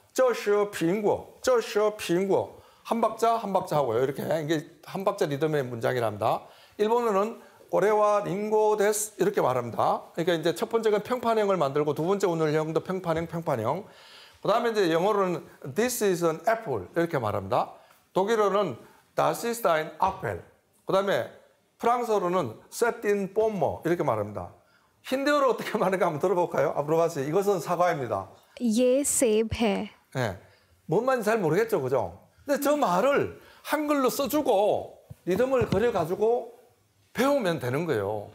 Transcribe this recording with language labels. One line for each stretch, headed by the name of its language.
Chinese: 这是苹果，这是苹果.
Korean: 한 박자 한 박자 하고요. 이렇게 이게 한 박자 리듬의 문장이랍니다. 일본어는
Japanese: 고레와 링고 데스
Korean: 이렇게 말합니다. 그러니까 이제 첫 번째는 평판형을 만들고 두 번째 운율형도 평판형. 그다음에 이제 영어로는
English: this is an apple
Korean: 이렇게 말합니다. 독일어는
German: das ist ein Apfel.
Korean: 그다음에 프랑스어로는
French: c'est un pomme
Korean: 이렇게 말합니다. 힌디어로 어떻게 말하는가 한번 들어볼까요?
Hindi: 앞으로 가세요.
Korean: 이것은 사과입니다.
Hindi: ये सेब है.
Korean: 네. 뭔 말인지 잘 모르겠죠, 그죠? 근데 저 말을 한글로 써주고 리듬을 그려가지고 배우면 되는 거예요.